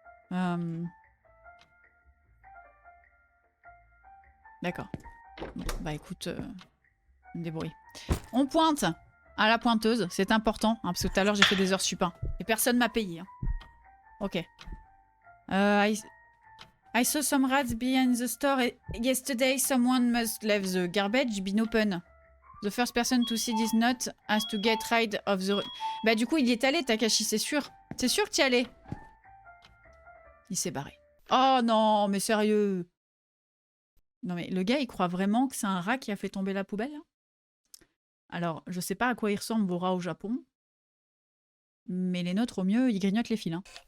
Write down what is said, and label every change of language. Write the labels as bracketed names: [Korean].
[French] D'accord. Bon, bah écoute, je me débrouille. On pointe à la pointeuse, c'est important, hein, parce que tout à l'heure j'ai fait des heures sup. Hein, et personne m'a payé. Hein. Ok. [English] I saw some rats behind the store yesterday. Someone must leave the garbage bin open. The first person to see this note has to get rid of the... [French] Bah du coup, il y est allé, Takashi, c'est sûr. C'est sûr que tu y allais. Il s'est barré. Oh non, mais sérieux. Non mais le gars, il croit vraiment que c'est un rat qui a fait tomber la poubelle, hein. Alors, je sais pas à quoi ils ressemblent vos rats au Japon. Mais les nôtres, au mieux, ils grignotent les fils, hein.